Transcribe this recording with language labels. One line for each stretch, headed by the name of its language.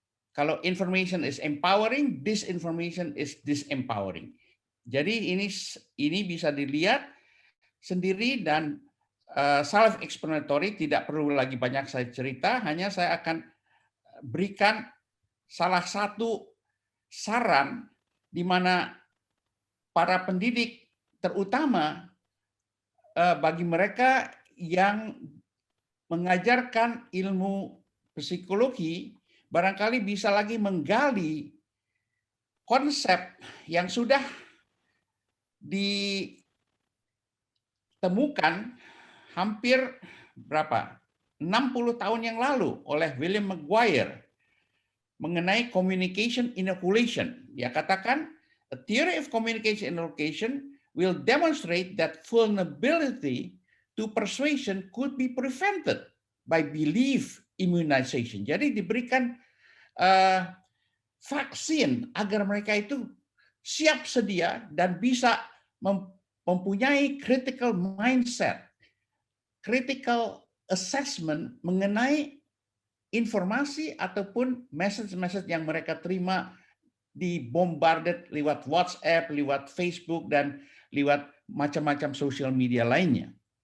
Indonesian: Kalau
English: information is empowering, disinformation is disempowering.
Indonesian: Jadi ini bisa dilihat sendiri dan self-explanatory, tidak perlu lagi banyak saya cerita, hanya saya akan berikan salah satu saran di mana para pendidik, terutama bagi mereka yang mengajarkan ilmu psikologi, barangkali bisa lagi menggali konsep yang sudah ditemukan hampir 60 tahun yang lalu oleh William Maguire mengenai communication inoculation. Dia katakan,
English: a theory of communication inoculation will demonstrate that vulnerability to persuasion could be prevented by belief immunization.
Indonesian: Jadi diberikan vaksin agar mereka itu siap sedia dan bisa mempunyai
English: critical mindset, critical assessment
Indonesian: mengenai informasi ataupun message-message yang mereka terima dibombardet lewat WhatsApp, lewat Facebook, dan lewat macam-macam social media lainnya.